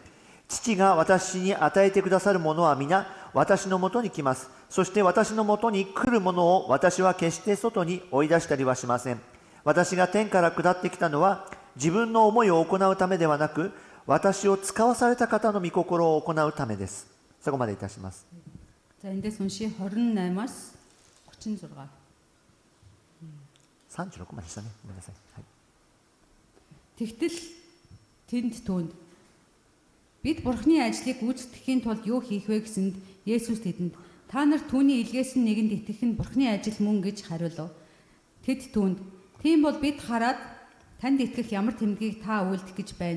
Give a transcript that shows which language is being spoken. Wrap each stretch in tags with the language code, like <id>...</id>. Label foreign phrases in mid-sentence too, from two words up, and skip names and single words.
<ja>父が私に与えてくださるものは皆私のもとに来ます。そして私のもとに来るものを私は決して外に追い出したりはしません。私が天から下ってきたのは自分の思いを行うためではなく、私を使わされた方の御心を行うためです。そこまでいたします。</ja> <mn>За эндээс уншия 28-аас 36.</mn> <ja>36 までしたね。ごめんなさい。はい。</ja> <mn>Тэгтэл тэнд түүнд бид бурхны ажлыг гүйцэтгэхийн тулд юу хийх вэ гэсэнд Есүс тэдэнд та нар түүний илгээс нэгэнд итгэх нь бурхны ажил мөн гэж хариулв. Тэд түүнд тийм бол бид хараад танд итгэх ямар тэмдгийг та үйлдэх гэж байна.</mn>